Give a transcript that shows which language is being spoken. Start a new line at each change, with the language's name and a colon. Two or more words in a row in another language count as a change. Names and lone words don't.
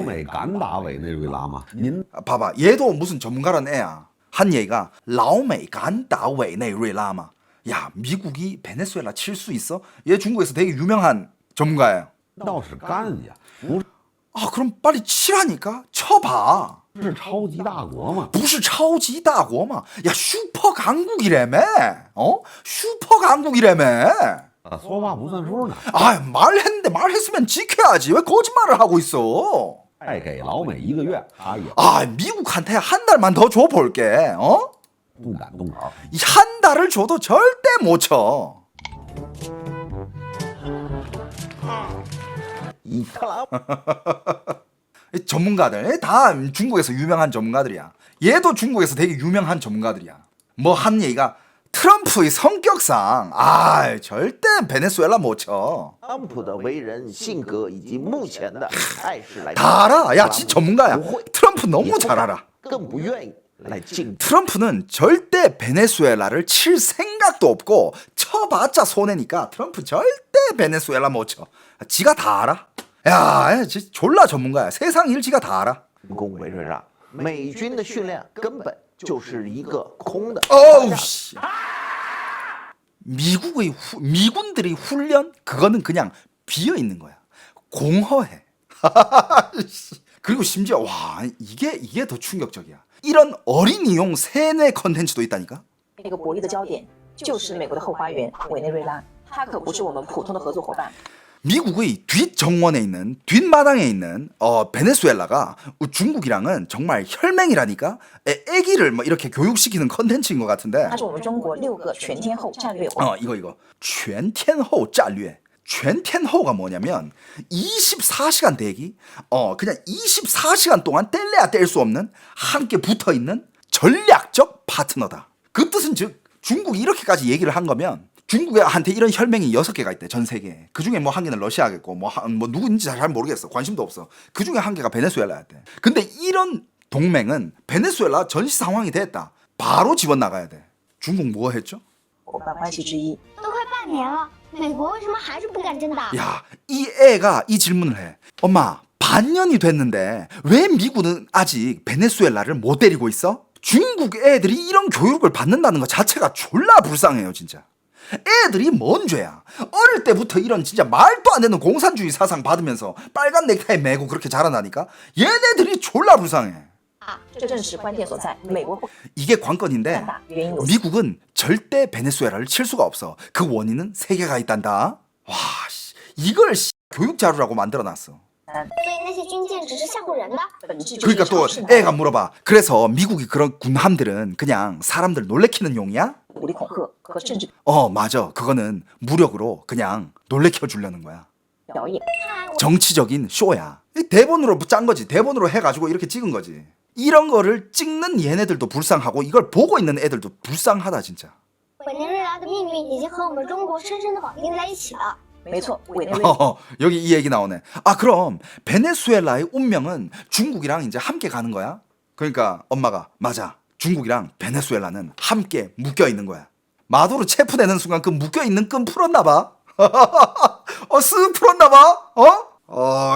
Korean: 봐봐 얘도 무슨 전문가라는 애야. 한 얘기가
Chinese: 老美敢打委内瑞拉吗.
Korean: 야 미국이 베네수엘라 칠 수 있어? 얘 중국에서 되게 유명한 전문가예요. 그럼 빨리 치라니까. 쳐봐.
Chinese: 是超级大国嘛？不是超级大国嘛？
Korean: 야 슈퍼 강국이라며. 슈퍼 강국이라며.
Chinese: 说话不算数呢。
Korean: 말했는데 말했으면 지켜야지. 왜 거짓말을 하고 있어?
Chinese: 再给老美1个月，他也
Korean: 미국한테 한 달만 더 줘볼게.
Chinese: 不敢动手。
Korean: 한 달을 줘도 절대 못 쳐.
Chinese: 以特朗普
Korean: 전문가들 다 중국에서 유명한 전문가들이야. 얘도 중국에서 되게 유명한 전문가들이야. 뭐 한 얘기가 트럼프의 성격상 절대 베네수엘라 못 쳐.
Chinese: 特朗普的为人、性格以及目前的态势来看，
Korean: 다 알아. 야, 지 전문가야. 트럼프 너무 잘 알아.
Chinese: 更不愿意来竞争。
Korean: 트럼프는 절대 베네수엘라를 칠 생각도 없고 쳐봤자 손해니까 트럼프 절대 베네수엘라 못 쳐. 지가 다 알아. 야, 졸라 전문가야. 세상 일 지가 다 알아.
Chinese: 攻委瑞让，美军的训练根本就是一个空的。
Korean: 어우 씨. 미군들의 훈련 그거는 그냥 비어 있는 거야. 공허해. 그리고 심지어 이게 더 충격적이야. 이런 어린이용 세뇌 컨텐츠도 있다니까.
Chinese: 一个博弈的焦点就是美国的后花园委内瑞拉，它可不是我们普通的合作伙伴。
Korean: 미국의 뒷정원에 있는 뒷마당에 있는 베네수엘라가 중국이랑은 정말 혈맹이라니까. 애기를 뭐 이렇게 교육시키는 컨텐츠인 것 같은데.
Chinese: 它是我们中国6个全天候战略。 이거全天候战略.
Korean: 全天候가 뭐냐면 24시간 대기. 그냥 24시간 동안 뗄래야 뗄 수 없는 함께 붙어있는 전략적 파트너다. 그 뜻은 즉 중국이 이렇게까지 얘기를 한 거면 중국한테 이런 혈맹이 6개가 있대. 전 세계에. 그중에 뭐 한 개는 러시아겠고 뭐 누구인지 잘 모르겠어. 관심도 없어. 그중에 한 개가 베네수엘라였대. 근데 이런 동맹은 베네수엘라 전시 상황이 됐다. 바로 집어 나가야 돼. 중국 뭐 했죠?
Chinese: 伙伴关系之一。都快半年了，美国为什么还是不敢真打？
Korean: 야, 이 애가 이 질문을 해. 엄마, 반년이 됐는데 왜 미국은 아직 베네수엘라를 못 데리고 있어? 중국 애들이 이런 교육을 받는다는 것 자체가 졸라 불쌍해요, 진짜. 애들이 뭔 죄야? 어릴 때부터 이런 진짜 말도 안 되는 공산주의 사상 받으면서 빨간 넥타이 메고 그렇게 자라나니까 얘네들이 졸라 불쌍해.
Chinese: 这正是关键所在。美国不
Korean: 이게 관건인데 미국은 절대 베네수엘라를 칠 수가 없어. 그 원인은 세 개가 있단다. 와, 이걸 교육 자료라고 만들어놨어.
Chinese: 所以那些军舰只是吓唬人的。本质就
Korean: 그러니까
Chinese: 是
Korean: 또
Chinese: 尝试
Korean: 애가 물어봐. 그래서 미국이 그런 군함들은 그냥 사람들 놀래키는 용이야?
Chinese: 武力恐吓和政治
Korean: 맞아. 그거는 무력으로 그냥 놀래켜 주려는 거야.
Chinese: 表演。
Korean: 정치적인 쇼야. 대본으로 짠 거지. 대본으로 해가지고 이렇게 찍은 거지. 이런 거를 찍는 얘네들도 불쌍하고 이걸 보고 있는 애들도 불쌍하다 진짜.
Chinese: 委内瑞拉的命运已经和我们中国深深的绑定在一起了。没错，委内瑞拉
Korean: 여기 이 얘기 나오네. 그럼 베네수엘라의 운명은 중국이랑 이제 함께 가는 거야? 그러니까 엄마가 맞아. 중국이랑 베네수엘라는 함께 묶여 있는 거야. 마도로 체포되는 순간 그 묶여 있는 끈 풀었나 봐. 쓱 풀었나 봐.